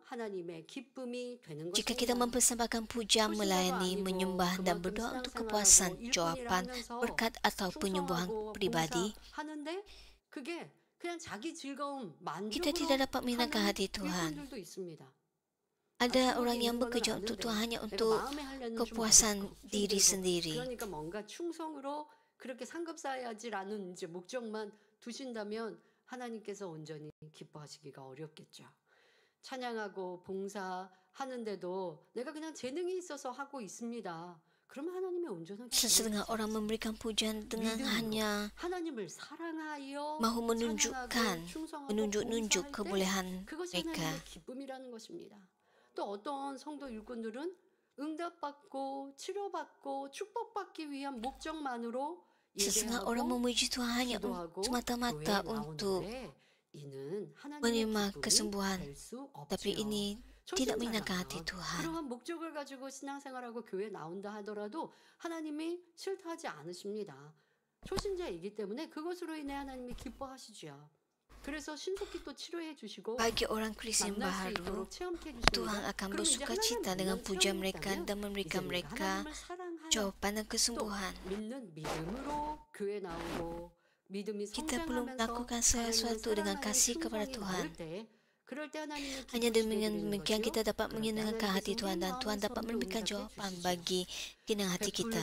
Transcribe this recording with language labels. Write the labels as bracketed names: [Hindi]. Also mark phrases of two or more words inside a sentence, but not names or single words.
[Malay] Jika kita mempersembahkan pujian, melayani, menyembah dan berdoa untuk kepuasan, jawapan, berkat atau penyembuhan pribadi, kita tidak dapat menyenangkan hati Tuhan. Ada orang yang bekerja untuk Tuhan hanya untuk kepuasan diri sendiri. [Korean] 그러니까 뭔가 충성으로 그렇게 상급사야지라는 이제 목적만 두신다면 하나님께서 온전히 기뻐하시기가 어렵겠죠. 찬양하고 봉사하는데도 내가 그냥 재능이 있어서 하고 있습니다. 그러면 하나님의 온전한 [Malay] Sesetengah orang memberikan pujian dengan hanya [Korean] 하나님을 사랑하여 [Malay] mahu menunjukkan, menunjuk-nunjuk kebolehan [Korean] 그것이 [Malay] mereka. [Korean] 하나님의 기쁨이라는 것입니다. 또 어떤 성도 일꾼들은 응답받고 치료받고 축복받기 위한 목적만으로 [Malay] Sesetengah orang memuji Tuhan hanya semata-mata untuk menerima kesembuhan, tapi ini tidak menyenangkan hati Tuhan. [Korean] 그러한 목적을 가지고 신앙생활하고 교회 나온다 하더라도 하나님이 싫다하지 않으십니다. 초신자이기 때문에 그것으로 인해 하나님이 기뻐하시죠. 그래서 신속히 또 치료해 주시고 [Malay] Bagi orang Kristian baru, Tuhan akan bersuka cita dengan pujian mereka dan memberikan mereka jawapan dan kesembuhan. Kita perlu melakukan sesuatu dengan kasih kepada Tuhan. Hanya demikian kita dapat menyenangkan hati Tuhan dan Tuhan dapat memberikan jawapan bagi keinginan hati kita.